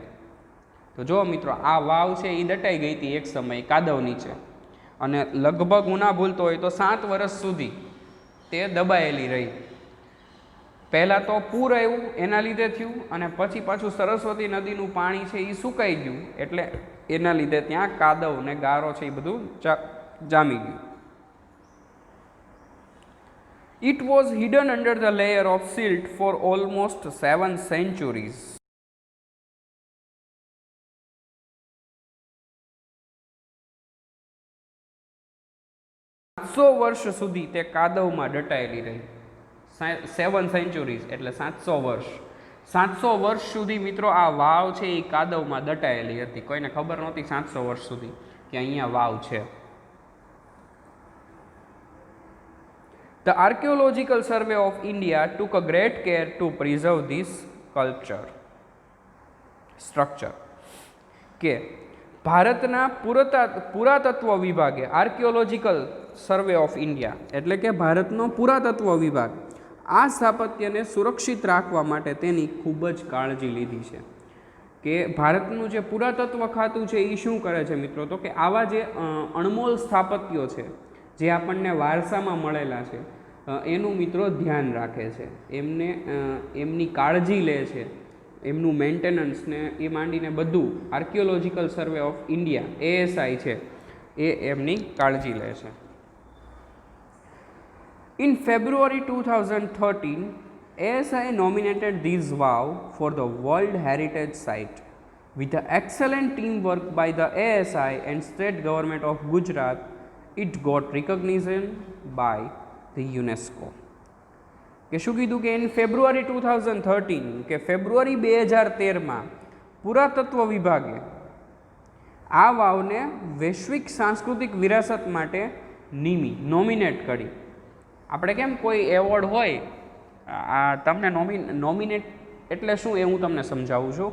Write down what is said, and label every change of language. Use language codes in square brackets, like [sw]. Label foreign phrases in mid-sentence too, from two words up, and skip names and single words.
[gu] તો જો મિત્રો આ વાવ છે એ દટાઈ ગઈ હતી એક સમય કાદવ નીચે, અને લગભગ હું ના ભૂલતો હોય તો 7 વર્ષ સુધી તે દબાયેલી રહી. પહેલાં તો પૂર આવ્યું એના લીધે થયું, અને પછી પાછું સરસ્વતી નદીનું પાણી છે એ સુકાઈ ગયું, એટલે એના લીધે ત્યાં કાદવ ને ગારો છે એ બધું જામી ગયું. [en] It was hidden under the layer of silt for almost 7 centuries. [gu] વર્ષ સુધી તે કાદવમાં દટાયેલી રહી. 7 સેન્ચુરીઝ એટલે 700 વર્ષ. 700 વર્ષ સુધી મિત્રો આ વાવ છે એ કાદવમાં દટાયેલી હતી. કોઈને ખબર નહોતી 700 વર્ષ સુધી કે અહીંયા વાવ છે. [en] The Archaeological Survey of India took a great care to preserve this structure. [gu] કે ભારતના પુરાતત્વ વિભાગે, આર્કિયોલોજીકલ સર્વે ઓફ ઇન્ડિયા એટલે કે ભારતનો પુરાતત્વ વિભાગ આ સ્થાપત્યને સુરક્ષિત રાખવા માટે તેની ખૂબ જ કાળજી લીધી છે. કે ભારતનું જે પુરાતત્વ ખાતું છે એ શું કરે છે મિત્રો, તો કે આવા જે અણમોલ સ્થાપત્યો છે જે આપણને વારસામાં મળેલા છે એનું મિત્રો ધ્યાન રાખે છે, એમની કાળજી લે છે, એમનું મેન્ટેનન્સ ને એ માંડીને બધું આર્કિયોલોજીકલ સર્વે ઓફ ઇન્ડિયા ASI છે એ એમની કાળજી લે છે. [en] In February 2013, ASI nominated this vow for the World Heritage Site. With the excellent teamwork by the ASI and State Government of Gujarat, it got recognition by the UNESCO. [gu] કે શું કીધું કે [en] in February [gu] 2013 કે ફેબ્રુઆરી 2013માં પુરાતત્વ વિભાગે આ વાવને વૈશ્વિક સાંસ્કૃતિક વિરાસત માટે નોમિનેટ કરી. આપણે કેમ કોઈ એવોર્ડ હોય, આ તમને નોમિનેટ એટલે શું એ હું તમને સમજાવું છું.